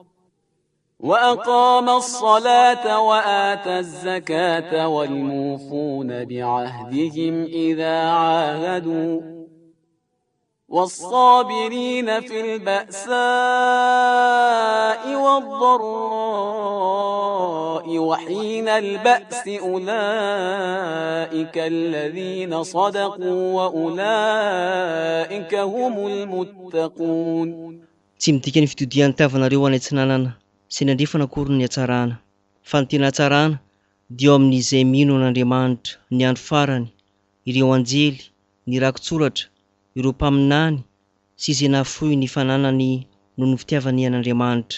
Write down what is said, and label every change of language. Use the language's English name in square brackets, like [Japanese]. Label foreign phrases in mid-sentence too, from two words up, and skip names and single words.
[Arabic] وأقام الصلاة وآتى الزكاة والموفون بعهدهم إذا عاهدوا والصابرين في البأساء والضراء وحين البأس أولئك الذين صدقوا وأولئك هم المتقون. [Malagasy] Tsy midika ny fitodian'ny tavanareo any antsinanana sy ny andrefana akory ny hatsarana, fa ny tena hatsarana dia ao amin'izay mino an'Andriamanitra ny andro farany, ireo anjely, ny rakotsoratra, ireo mpaminany sy izay nafoy ny fananany noho ny fitiavany an'Andriamanitra.